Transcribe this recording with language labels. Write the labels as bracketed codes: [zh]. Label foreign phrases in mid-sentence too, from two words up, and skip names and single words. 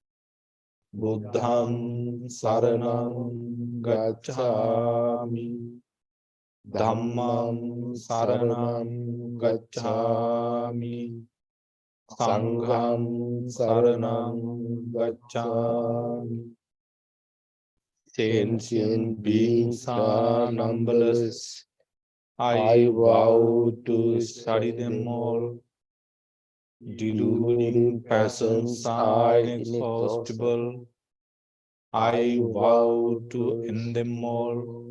[pi] Buddham saranam gacchami. Dhammam saranam gacchami. Sangham saranam gacchami. [en] Sentient beings are numberless. I vow to study them all. Deluding passions are inexhaustible. I vow to end them all.